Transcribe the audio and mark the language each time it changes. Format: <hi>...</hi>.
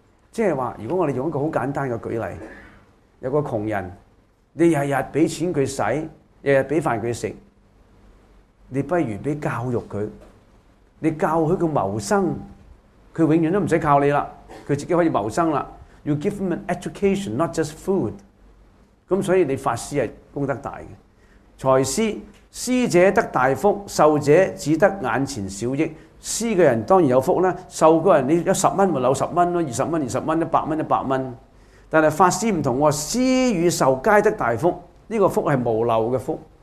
<zh>即是說，如果我們用一個很簡單的舉例，有個窮人，你天天給錢他洗，天天給飯他吃，你不如給教育他，你教他謀生，他永遠都不用靠你了，他自己可以謀生了。</zh> <en>You give him an education, not just food。</en> <zh>所以你法師是功德大的。才師施者得大福，受者只得眼前小益。施的人当然有福，受的人你有十元就有十元，二十元二十元，一百元一百元。但是法师不同，施与受皆得大福，这个福是无漏的福。</zh>